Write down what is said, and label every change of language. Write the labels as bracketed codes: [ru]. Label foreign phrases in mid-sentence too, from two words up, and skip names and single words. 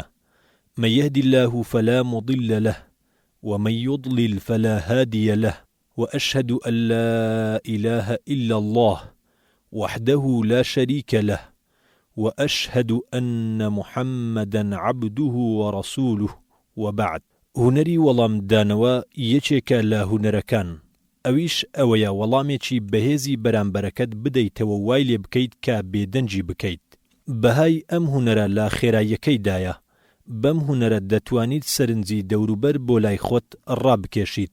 [ar] من يهد الله فلا مضل له ومن يضلل فلا هادي له. وأشهد أن لا إله إلا الله وحده لا شريك له وأشهد أن محمدا عبده ورسوله. وبعد. [ckb] هونەری وەڵام دانەوە یەکێکە لە هونەرەکان. ئەویش ئەوەیە وەڵامێکی بەهێزی بەرامبەرەکەت بدەیتەوە وای لێ بکەیت کە بێدەنجی بکەیت. بەهای ئەم هونەرە لە خێراییەکەیدایە. بەم هونەرە دەتوانیت سەرنجی دەوروبەر بۆ لای خۆت ڕابکێشیت.